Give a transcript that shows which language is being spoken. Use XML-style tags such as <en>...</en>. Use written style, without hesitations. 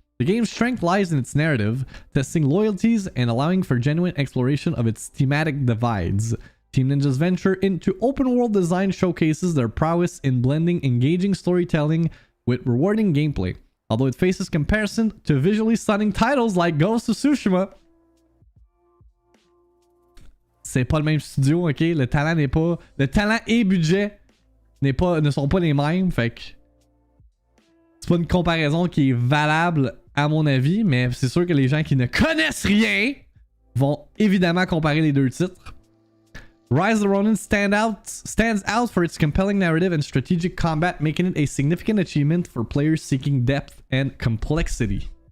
<en>The game's strength lies in its narrative, testing loyalties and allowing for genuine exploration of its thematic divides. Team Ninja's venture into open-world design showcases their prowess in blending engaging storytelling with rewarding gameplay. Although it faces comparison to visually stunning titles like Ghost of Tsushima.</en> <fr>C'est pas le même studio, ok? Le talent n'est pas... Le talent et budget ne sont pas les mêmes, fait que... C'est pas une comparaison qui est valable à mon avis, mais c'est sûr que les gens qui ne connaissent rien vont évidemment comparer les deux titres.</fr> <en>Rise of the Ronin stands out for its compelling narrative and strategic combat, making it a significant achievement for players seeking depth and complexity.</en>